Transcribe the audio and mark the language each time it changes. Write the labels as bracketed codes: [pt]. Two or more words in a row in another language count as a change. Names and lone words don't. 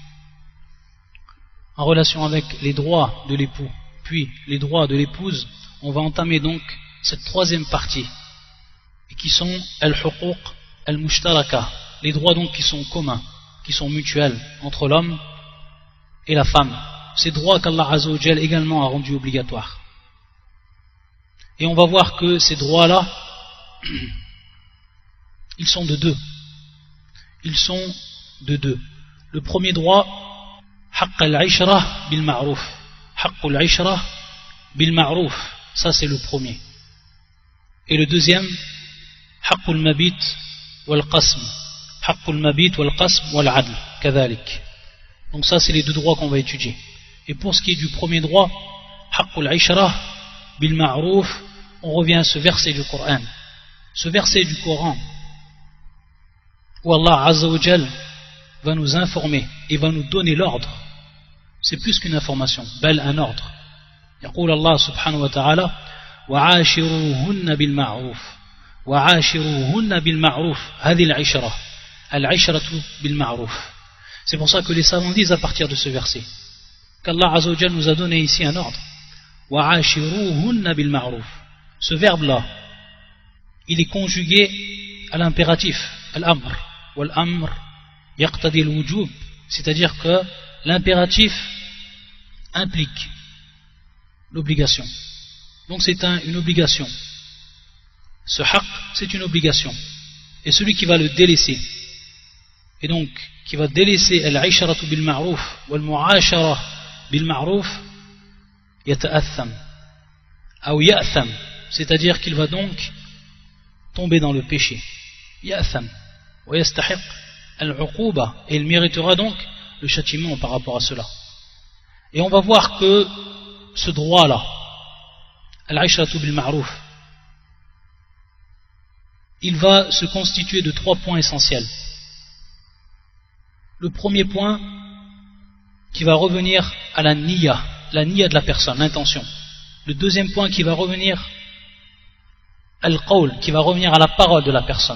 [fr] en relation avec les droits de l'époux puis les droits de l'épouse, on va entamer donc cette troisième partie, et qui sont [ar] الحقوق المشتركة, [fr] les droits donc qui sont communs, qui sont mutuels entre l'homme et la femme, ces droits qu'Allah [ar] عز وجل [fr] également a rendus obligatoires. Et on va voir que ces droits-là, ils sont de deux. Ils sont de deux. Le premier droit, [ar] حق العشرة بالمعروف، حق العشرة بالمعروف, [fr] ça c'est le premier. Et le deuxième, [ar] حق المبيت والقسم، حق المبيت والقسم والعدل، كذلك. [fr] Donc ça c'est les deux droits qu'on va étudier. Et pour ce qui est du premier droit, [ar] حق العشرة بالمعروف, [fr] on revient à ce verset du Coran. Ce verset du Coran où Allah [ar] عز وجل [fr] va nous informer et va nous donner l'ordre. C'est plus qu'une information, bel un ordre. [ar] يقول الله سبحانه وتعالى وعاشروهن بالمعروف وعاشروهن بالمعروف هذه العشرة بالمعروف. [fr] C'est pour ça que les savants disent à partir de ce verset qu'Allah [ar] عز وجل [fr] nous a donné ici un ordre. [ar] وعاشروهن بالمعروف. [fr] Ce verbe là, il est conjugué à l'impératif, [ar] الأمر، والأمر يقتضي الوجوب, [fr] c'est-à-dire que l'impératif implique l'obligation. Donc c'est une obligation. Ce haqq, c'est une obligation. Et celui qui va le délaisser, et donc qui va délaisser [ar] العشرة بالمعروف والمعاشرة بالمعروف، يتأثم [fr] ou ya'tham, c'est-à-dire qu'il va donc tomber dans le péché. [ar] يأثم ويستحق العقوبة, [fr] et il méritera donc le châtiment par rapport à cela. Et on va voir que ce droit-là, [ar] العشرة بالمعروف, [fr] il va se constituer de trois points essentiels. Le premier point qui va revenir à la niya de la personne, l'intention. Le deuxième point qui va revenir al-qawl, qui va revenir à la parole de la personne.